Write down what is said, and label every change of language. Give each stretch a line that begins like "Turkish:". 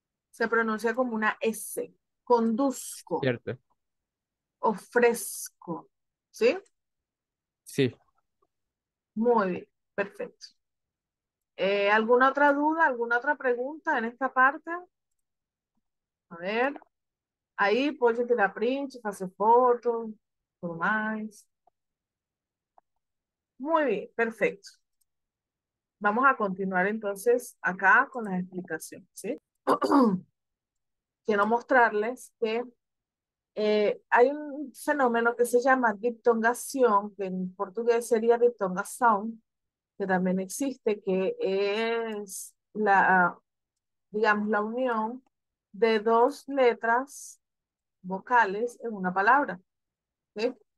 Spanish: Se pronuncia como una S. Conduzco, ¿cierto? ofrezco, ¿sí? Sí. Muy bien, perfecto. ¿Alguna otra duda, alguna otra pregunta en esta parte?
Portuguese: A ver, aí pode tirar print, fazer foto, tudo mais.
Spanish: Muy bien, perfecto. Vamos a continuar entonces acá con las explicaciones, ¿sí? Quiero mostrarles que hay un fenómeno que se llama diptongación, que en portugués sería diptongación, que también existe, que es la, digamos, la unión de dos letras vocales en una palabra. ¿Sí?